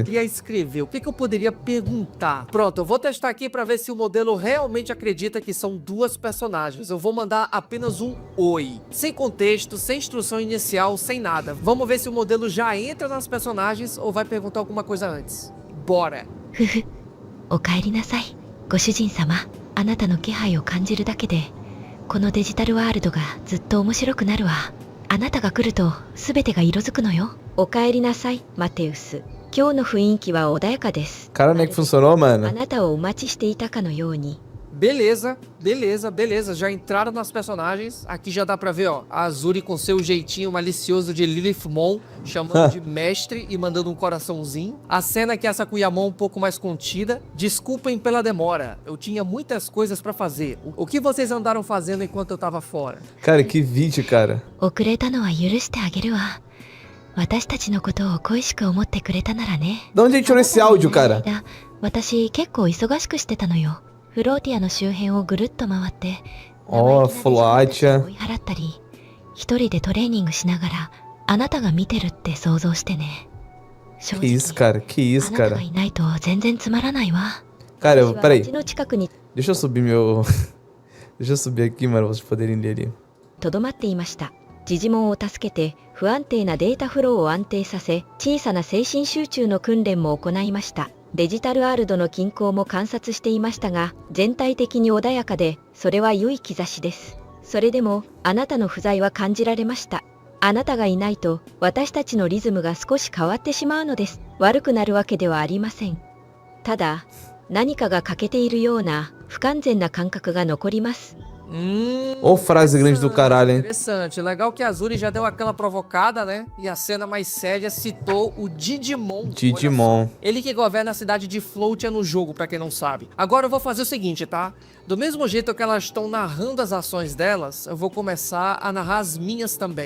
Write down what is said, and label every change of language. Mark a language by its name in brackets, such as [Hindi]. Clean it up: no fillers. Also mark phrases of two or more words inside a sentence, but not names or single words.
[Portuguese] Queria escrever, o que eu poderia perguntar? Pronto, eu vou testar aqui pra ver se o modelo realmente acredita que são duas personagens. Eu vou mandar apenas um oi. Sem contexto, sem instrução inicial, sem nada. Vamos ver se o modelo já entra nas personagens ou vai perguntar alguma coisa antes. Bora! [Japanese] お帰りなさい。ご主人様、あなたの気配を感じるだけで、このデジタルワールドがずっと面白くなるわ。あなたが来ると全てが色づくのよ。お帰りなさい、マテウス。今日の雰囲気は穏やかです。 [Portuguese] Cara, não é que funcionou, [Japanese] あ [Portuguese] mano? [Japanese] なたをお待ちしていたかのように。 [Portuguese] Beleza, beleza, beleza. Já entraram nas personagens. Aqui já dá pra ver, ó. A Azuri com seu jeitinho malicioso de Lilithmon, chamando de mestre e mandando um coraçãozinho. A cena que é a Sakuyamon um pouco mais contida. Desculpem pela demora. Eu tinha muitas coisas pra fazer. O que vocês andaram fazendo enquanto eu tava fora? Cara, que vídeo, cara. [Japanese] 遅れたのは許してあげるわ。私たちのことを恋しく思ってくれたならね。 [Portuguese] De onde a gente tirou esse áudio, cara? [Japanese] 私結構忙しくしてたのよ。フローティアの周辺をぐるっと回って、 [Portuguese] Ó, Floatia. [Japanese] 追い払ったり、一人でトレーニングしながら、あなたが見てるって想像してね。正 [Portuguese] Que isso, cara? Que [Japanese] あ [Portuguese] isso, [Japanese] なた [Portuguese] cara? [Japanese] がいないと全然つまらないわ。 [Portuguese] Cara, [Japanese] 私は [Portuguese] peraí. [Japanese] 街の近くに [Portuguese] Deixa eu subir meu... Deixa eu subir aqui, mano, pra vocês poderem ler ali. [Japanese] とどまっていました。ジジモンを助けて、不安定なデータフローを安定させ、小さな精神集中の訓練も行いました。デジタルワールドの近郊も観察していましたが、全体的に穏やかで、それは良い兆しです。それでも、あなたの不在は感じられました。あなたがいないと、私たちのリズムが少し変わってしまうのです。悪くなるわけではありません。ただ、何かが欠けているような、不完全な感覚が残ります。 [Portuguese] Ô, frase grande do caralho, hein? Interessante. Legal que a Azuri já deu aquela provocada, né? E a cena mais séria citou o Digimon. Digimon. Ele que governa a cidade de Floatia no jogo, pra quem não sabe. Agora eu vou fazer o seguinte, tá? Do mesmo jeito que elas estão narrando as ações delas, eu vou começar a narrar as minhas também.